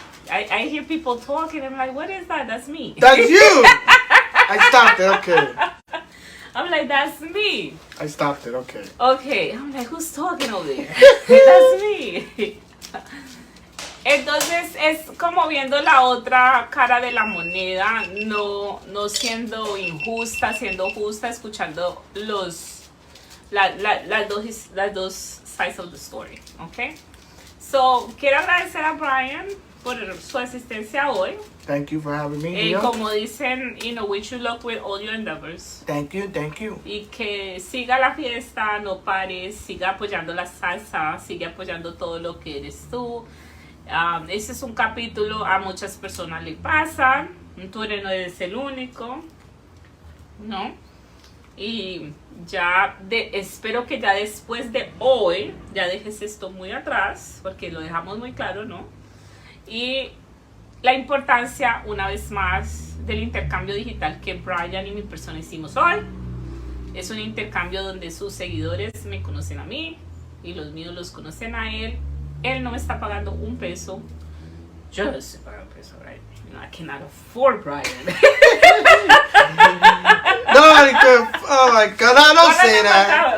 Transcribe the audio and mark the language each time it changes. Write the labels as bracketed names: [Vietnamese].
[English] I hear people talking, I'm like, what is that? That's me. That's you! I stopped it, okay. I'm like, that's me. I stopped it, okay. Okay, I'm like, who's talking over there? That's me. [Spanish] Entonces es como viendo la otra cara de la moneda, no siendo injusta, siendo justa, escuchando las dos [English] sides of the story, okay? [Spanish] So, quiero agradecer a Brian por su asistencia hoy. [English] Thank you for having me here. [Spanish] Como dicen, [English] wish you luck with all your endeavors. Thank you. [Spanish] Y que siga la fiesta, no pares, siga apoyando la salsa, siga apoyando todo lo que eres tú. Ese es un capítulo, a muchas personas le pasan, tú no eres el único, ¿no? Y ya espero que ya después de hoy ya dejes esto muy atrás, porque lo dejamos muy claro, ¿no? Y la importancia, una vez más, del intercambio digital que Brian y mi persona hicimos hoy. Es un intercambio donde sus seguidores me conocen a mí y los míos los conocen a él. Él no me está pagando un peso. Yo no estoy pagando un peso, right? [English] You know, I cannot afford Brian. No, oh my God, no, don't say that.